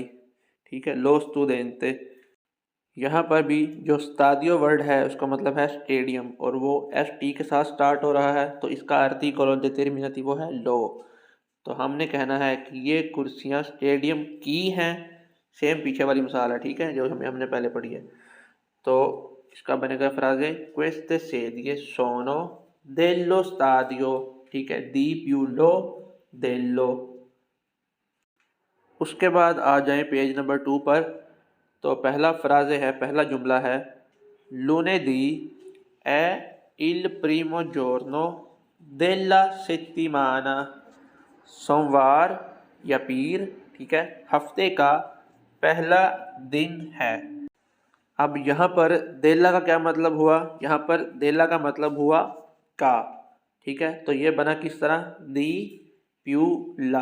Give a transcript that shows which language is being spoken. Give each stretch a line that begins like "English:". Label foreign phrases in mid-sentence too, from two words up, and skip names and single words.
Hindi: ठीक है,
Italian: lo studente.
Hindi: यहाँ पर भी जो स्तादियो वर्ड है उसका मतलब है स्टेडियम और वो एस टी के साथ स्टार्ट हो रहा है, तो इसका आर्टिकल determinativo वो है लो। तो हमने कहना है कि ये कुर्सियाँ स्टेडियम की हैं। सेम पीछे वाली मिसाल है, ठीक है, जो हमने पहले पढ़ी है। तो इसका बनेगा फ्राजे
Italian: queste sedie sono dello stadio।
Hindi: ठीक है,
Italian: di più lo dello.
Hindi: उसके बाद आ जाए
English: page number
Hindi: 2 पर। तो पहला फ्राजे है, पहला जुमला है
Italian: lunedì è il primo giorno della settimana।
Hindi: सोमवार या पीर, ठीक है, हफ्ते का पहला दिन है। अब यहाँ पर देला का क्या मतलब हुआ, यहाँ पर देला का मतलब हुआ का। ठीक है, तो ये बना किस तरह,
Italian: di più la.